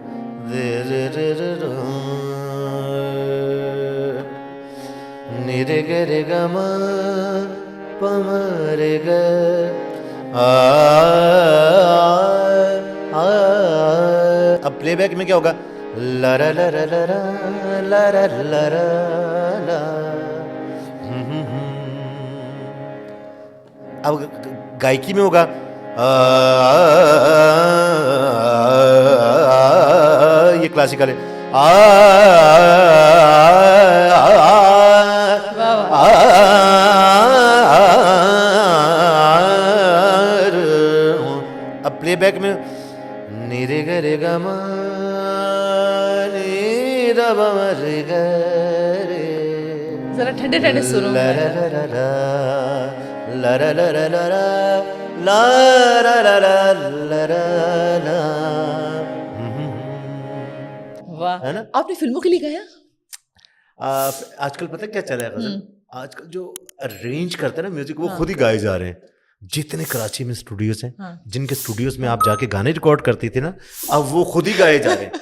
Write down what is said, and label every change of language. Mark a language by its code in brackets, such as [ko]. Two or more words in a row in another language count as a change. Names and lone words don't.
[hi] निरे गे रे ग म प म रे ग आ, आ, अब प्लेबैक में क्या होगा? ला रा ला रा ला रा ला रा ला रा ला। अब गायकी में होगा ये क्लासिकल है अब प्लेबैक में नी रे ग रे ग म नी द ब म रे ग रे जरा ठंडे ठंडे सुरों ला ला ला ला ला ला ला ला ला ला ला ला ला ला ला। वाह, है ना? आपने फिल्मों के लिए गाया? आजकल पता क्या चला है गजल? आजकल जो अरेंज करते हैं ना म्यूजिक वो हाँ। खुद ही गाए जा रहे हैं। जितने कराची में स्टूडियोज हैं, हाँ। जिनके स्टूडियोज में आप जाके गाने रिकॉर्ड करती थी ना, अब वो खुद ही गाए जा रहे हैं।